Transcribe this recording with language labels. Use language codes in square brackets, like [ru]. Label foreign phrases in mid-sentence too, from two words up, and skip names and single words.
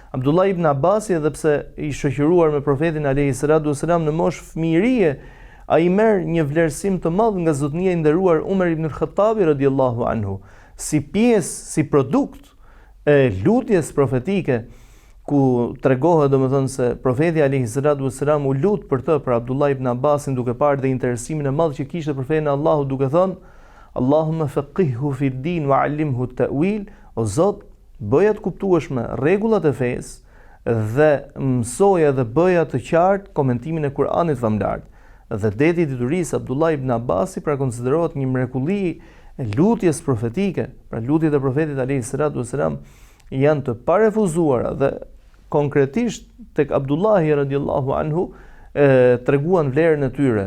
[sq] Abdullah ibn Abbasi, edhe pse i shoqëruar me profetin [ar] عليه الصلاة والسلام [sq] në moshë fëmijërie, ai merr një vlerësim të madh nga zotnia i nderuar Umar ibn al-Khattabi [ar] رضي الله عنه, [sq] si pjesë, si produkt e lutjes profetike, ku tregohet domethënë se profeti [ar] عليه الصلاة والسلام [sq] u lut për të, për Abdullah ibn Abbasin, duke parë dhe interesimin e madh që kishte për fenë e Allahut, duke thënë: [ar] اللهم فقهه في الدين وعلمه التأويل, [sq] o Zot, bëja të kuptueshme rregullat e fesë dhe mësoja dhe bëja të qartë komentimin e Kur'anit famlar. Dhe deti i diturisë Abdullah ibn Abbasi pra konsiderohet një mrekulli e lutjes profetike. Pra lutjet e profetit [ar] عليه الصلاة والسلام [sq] janë të parefuzuara dhe konkretisht tek Abdullahi [ar] رضي الله عنه [sq] treguan vlerën e tyre.